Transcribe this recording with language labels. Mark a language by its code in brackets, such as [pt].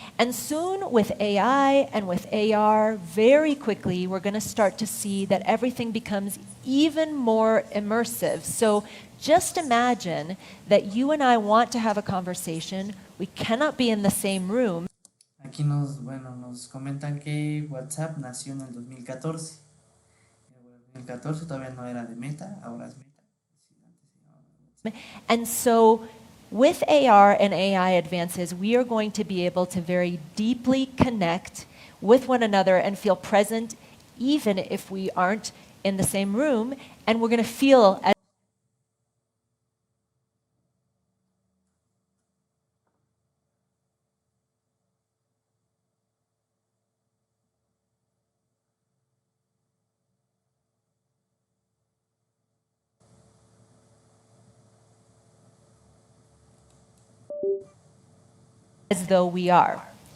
[en] And soon with AI and with AR, very quickly, we're going to start to see that everything becomes even more immersive. So just imagine that you and I want to have a conversation. We cannot be in the same room. [es] Aquí nos comentan que WhatsApp nació en el 2014. En el 2014 todavía no era de Meta, ahora es Meta. [en] And so with AR and AI advances, we are going to be able to very deeply connect with one another and feel present even if we aren't in the same room, and we're going to feel as though we are.